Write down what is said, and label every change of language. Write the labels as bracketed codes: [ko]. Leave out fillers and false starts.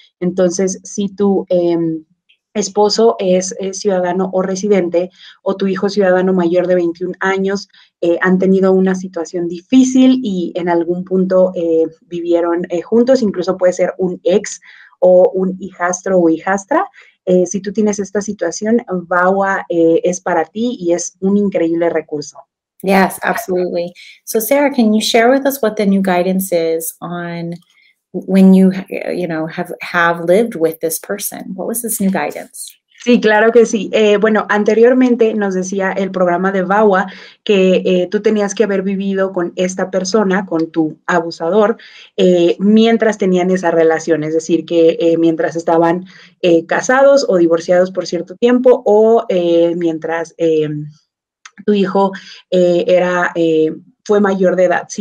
[es] Entonces, si tu esposo es ciudadano o residente, o tu hijo ciudadano mayor de 21 años, han tenido una situación difícil y en algún punto vivieron juntos, incluso puede ser un ex o un hijastro o hijastra. Si tú tienes esta situación, VAWA es para ti y es un increíble recurso. [en] Yes, absolutely. So Sarah, can you share with us what the new guidance is on when you have lived with this person? What was this new guidance? [es] Sí, claro que sí. Bueno, anteriormente nos decía el programa de VAWA que tú tenías que haber vivido con esta persona, con tu abusador, mientras tenían esa relación, es decir, que mientras estaban casados o divorciados por cierto tiempo, o mientras tu hijo fue mayor de edad.